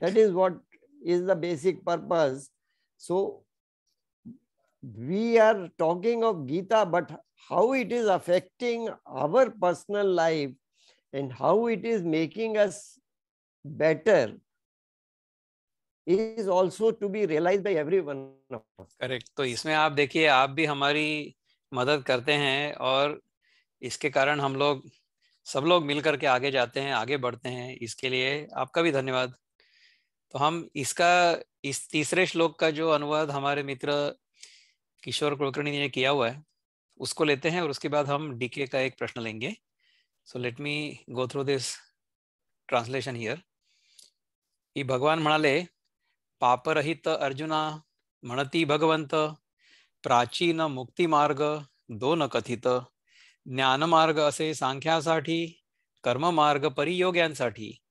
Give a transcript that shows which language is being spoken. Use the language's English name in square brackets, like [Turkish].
[English] That is what is the basic purpose. So we are talking of Gita, but how it is affecting our personal life and how it is making us better is also to be realized by everyone of us. Correct. [Hindi] तो इसमें आप देखिए, आप भी हमारी मदद करते हैं, और इसके कारण हम लोग सब लोग मिलकर के आगे जाते हैं, आगे बढ़ते हैं. इसके लिए आपका भी धन्यवाद. तो हम इस तीसरे श्लोक का जो अनुवाद हमारे मित्र किशोर कुलकर्णी ने किया हुआ है, उसको लेते हैं, और उसके बाद हम डीके का एक प्रश्न लेंगे. [English] So let me go through this translation here. [Marathi] की भगवान म्हणाले, पापरहित अर्जुना, म्हणती भगवंत, प्राचीन मुक्ती मार्ग दोन कथित, ज्ञानमार्ग असे सांख्यासाठी, कर्ममार्ग परियोग्यांसाठी.